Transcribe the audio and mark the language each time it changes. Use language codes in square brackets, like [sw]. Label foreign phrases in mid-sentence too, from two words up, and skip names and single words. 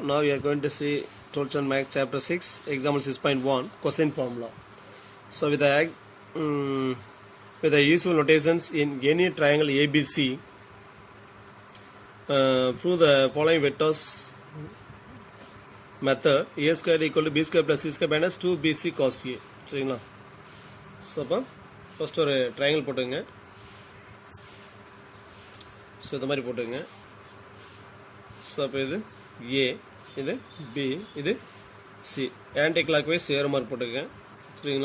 [en] Now we are going to see 12th and Math chapter 6, example 6.1, cosine formula. So with the usual notations in any triangle ABC, through the following vectors method, a square equal to b square plus c square minus 2bc cos a. [ta] சரிங்களா? ஸோ அப்போ ஃபஸ்ட் ஒரு ட்ரையாங்கிள் போட்டுங்க. ஸோ இந்த மாதிரி போட்டுங்க. ஸோ அப்போ இது ஏ, இது பி, இது சி, [en] anti clockwise [ta] ஏற மாதிரி போட்டுக்கங்க. சரிங்களா?